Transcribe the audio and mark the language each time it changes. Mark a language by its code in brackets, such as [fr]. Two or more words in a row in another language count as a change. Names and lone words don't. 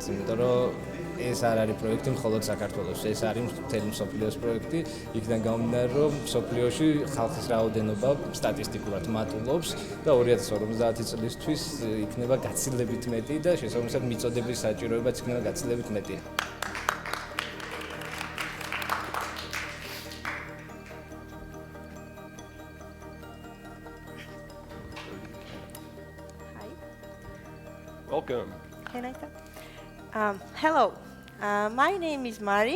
[ka] იმიტომ რომ ეს არ არის პროექტი მხოლოდ საქართველოს, ეს არის მთელი მსოფლიოს პროექტი. იქიდან გამომდინარე, რომ მსოფლიოში ხალხის რაოდენობა სტატისტიკურად მატულობს და 2050 წლისთვის იქნება გაცილებით მეტი და შესაბამისად მიწოდების საჭიროებაც იქნება გაცილებით მეტი. [en] Welcome. Can I start? Hello. My name is Mari.